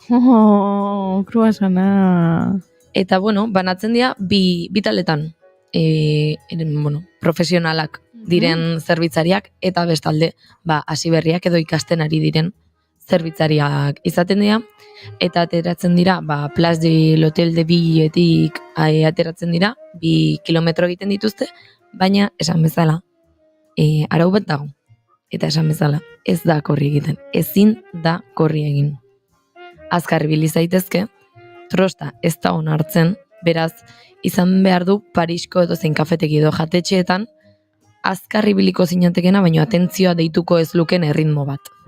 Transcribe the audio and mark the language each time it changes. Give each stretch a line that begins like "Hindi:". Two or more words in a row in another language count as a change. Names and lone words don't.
Basque: Kruasana. Eta, bueno, banatzen dira bi taletan, profesionalak diren zerbitzariak, eta bestalde, hasiberriak edo ikasten ari diren zerbitzariak izaten dira, eta ateratzen dira, Place de l'Hotel de Villetik ateratzen dira, 2 kilometro egiten dituzte, baina esan bezala, arau bat dago, eta esan bezala, ez da korri egiten, ezin da korri egin. Azkar ibili zaitezke, trosta ez da onartzen, beraz, izan behar du Parisko edo zein kafeteki edo jatetxeetan, azkar ibiliko zinatekena, baina atentzioa deituko ez luken erritmo bat.